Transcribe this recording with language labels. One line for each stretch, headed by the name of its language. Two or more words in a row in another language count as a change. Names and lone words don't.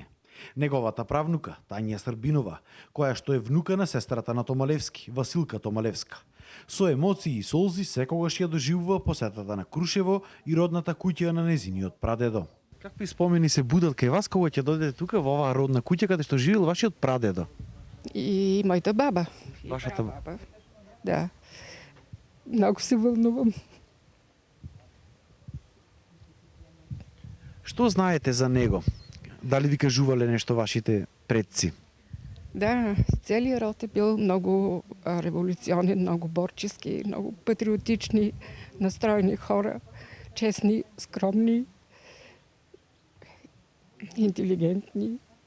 Macedonian: Неговата правнука, Тања Србинова, која што е внука на сестрата на Томалевски, Василка Томалевска. Со емоции и солзи секогаш ја доживува посетата на Крушево и родната куќа на незиниот прадедо. Какви спомени се будат кај вас кога ќе дојдете тука во оваа родна куќа каде што живеел вашиот прадедо?
Bulgarian: И моята баба.
Macedonian: Вашата баба.
Bulgarian: Да. Много се вълнувам.
Macedonian: Што знаете за него? Дали ви кажувале нешто вашите предци?
Bulgarian: Да, целият род е бил много революционен, много борчески, много патриотични, настроени хора, честни, скромни, интелигентни.